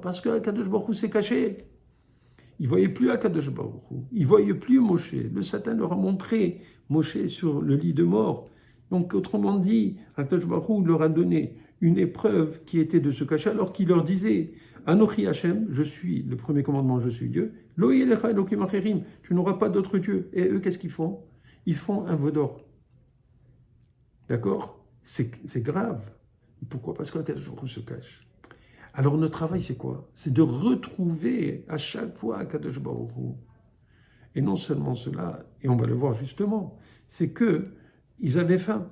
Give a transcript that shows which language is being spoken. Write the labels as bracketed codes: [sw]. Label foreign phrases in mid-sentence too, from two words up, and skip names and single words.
[fr] Parce qu'Akadosh Baruch Hu s'est caché. Ils ne voyaient plus Akadosh Baruch Hu. Ils ne voyaient plus Moshe. Le Satan leur a montré Moshe sur le lit de mort. Donc, autrement dit, Akadosh Baruch Hu leur a donné une épreuve qui était de se cacher, alors qu'il leur disait [he] אנכי ה, [fr] je suis, le premier commandement, je suis Dieu. [he] לא יהיה לך אלהים אחרים, [fr] tu n'auras pas d'autre Dieu. Et eux, qu'est-ce qu'ils font? Ils font un veau d'or. D'accord? C'est grave. Pourquoi? Parce qu'Akadosh Baruch Hu se cache. Alors notre travail, c'est quoi? C'est de retrouver à chaque fois Akadosh Baruch Hu. Et non seulement cela, et on va le voir justement, c'est qu'ils avaient faim.